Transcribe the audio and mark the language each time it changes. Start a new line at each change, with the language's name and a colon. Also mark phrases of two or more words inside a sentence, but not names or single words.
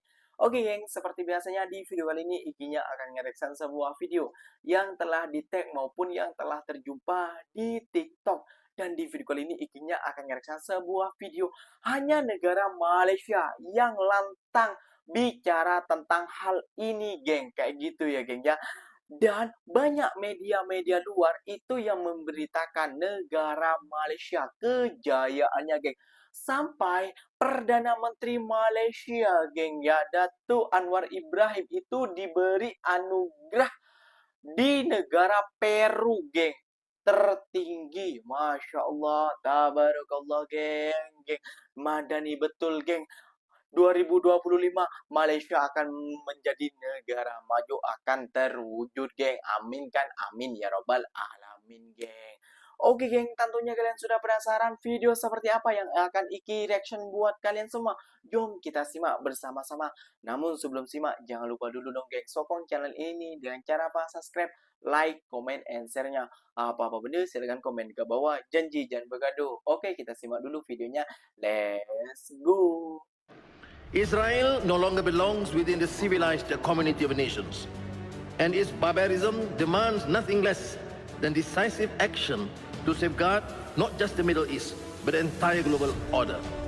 Indonesian: Oke, geng, seperti biasanya di video kali ini Ikinya akan nge-reaction sebuah video yang telah di-tag maupun yang telah terjumpa di TikTok. Dan di video kali ini Ikinya akan nge-reaction sebuah video hanya negara Malaysia yang lantang bicara tentang hal ini, geng. Kayak gitu ya, geng ya. Dan banyak media-media luar itu yang memberitakan negara Malaysia, kejayaannya, geng. Sampai Perdana Menteri Malaysia, geng ya, Datuk Anwar Ibrahim itu diberi anugerah di negara Peru, geng. Tertinggi,
Arabic: ما شاء الله، تبارك الله,
Indonesian: geng. Madani betul, geng. 2025 Malaysia akan menjadi negara maju, akan terwujud, geng. Amin kan,
Arabic: آمين يا رب العالمين,
Indonesian: geng. Oke, geng, tentunya kalian sudah penasaran video seperti apa yang akan Iki reaction buat kalian semua. Jom kita simak bersama-sama. Namun sebelum simak, jangan lupa dulu dong, geng, sokong channel ini dengan cara apa? Subscribe,
English: like, comment, and share-nya.
Malay: Apa-apa benda, silahkan komen ke bawah. Janji jangan bergaduh.
Indonesian: Oke, kita simak dulu videonya.
English: Let's go. Israel no longer belongs within the civilized community of nations, and its barbarism demands nothing less than decisive action to safeguard not just the Middle East, but the entire global order.